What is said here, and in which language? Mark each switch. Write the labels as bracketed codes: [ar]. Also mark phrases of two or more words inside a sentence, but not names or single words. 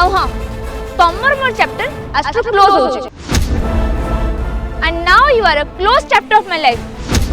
[mai] हां तमर मोर चैप्टर आज टू क्लोज हो छै [en] and now you are a close chapter of my life.